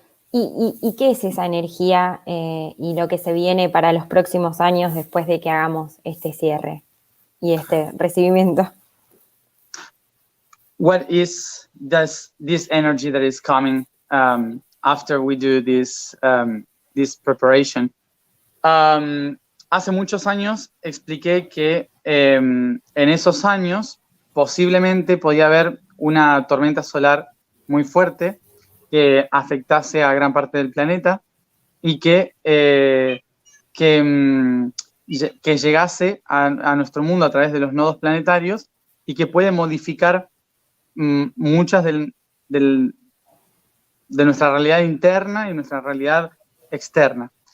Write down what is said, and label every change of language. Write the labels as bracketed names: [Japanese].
[Spanish] ¿Y qué es esa energía y lo que se viene para los próximos años después de que hagamos este cierre y este recibimiento? [English] what is this energy that is coming after we do this preparation. [Spanish] Hace muchos años expliqué que en esos años posiblemente podía haber una tormenta solar muy fuerte que afectase a gran parte del planeta y que llegase a nuestro mundo a través de los nodos planetarios y que puede modificar muchas de nuestra realidad interna y nuestra realidad externa.